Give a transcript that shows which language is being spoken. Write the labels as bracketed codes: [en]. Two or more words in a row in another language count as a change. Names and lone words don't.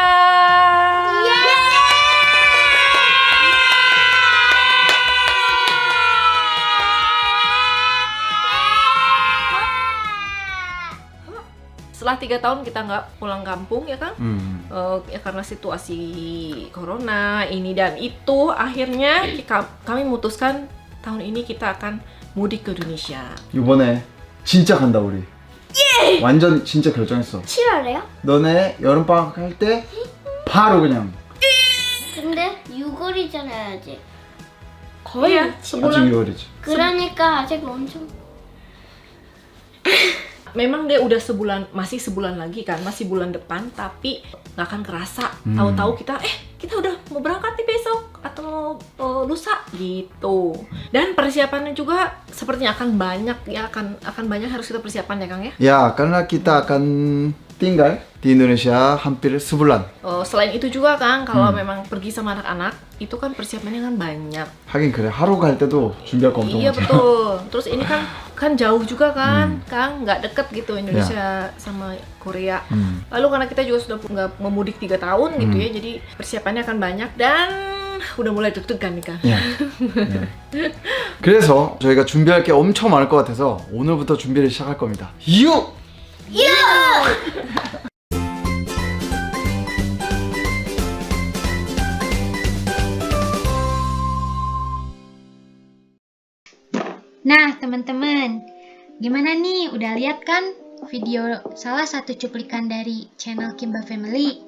[id] Setelah 3 tahun kita nggak pulang kampung ya Kang, ya karena situasi corona ini dan itu, akhirnya kami memutuskan tahun ini kita akan mudik ke Indonesia. [ko] 이번에 진짜 간다 우리. 완전 진짜 결정했어. 7월에요? 너네 여름방학 할 때 바로 그냥. 근데 6월이잖아요 아직. 거의 아직 6월이지. 그러니까 아직 엄청. [id] memang dia udah masih sebulan lagi kan, masih bulan depan, tapi nggak akan kerasa. Tahu-tahu kita udah mau berangkat nih besok atau lusa gitu. Dan persiapannya juga sepertinya akan banyak ya, akan banyak harus kita persiapan ya Kang ya. Ya, karena kita akan tinggal di Indonesia hampir sebulan. Selain itu juga Kang, kalau memang pergi sama anak-anak itu kan persiapannya kan banyak. [ko] 하긴 그래, 하루 갈 때도 준비할 거 엄청 [id] Iya [ko] 많잖아. [id] betul. Terus ini kan jauh juga kan, Kang, nggak deket gitu Indonesia sama Korea. Lalu karena kita juga sudah nggak memudik 3 tahun gitu ya, jadi persiapannya akan banyak dan udah mulai deg-degan nih Kang. [ko] 예. 예. 그래서 저희가 준비할 게 엄청 많을 것 같아서 오늘부터 준비를 시작할 겁니다. [id] Nah teman-teman, gimana nih? Udah lihat kan video salah satu cuplikan dari channel Kimba Family?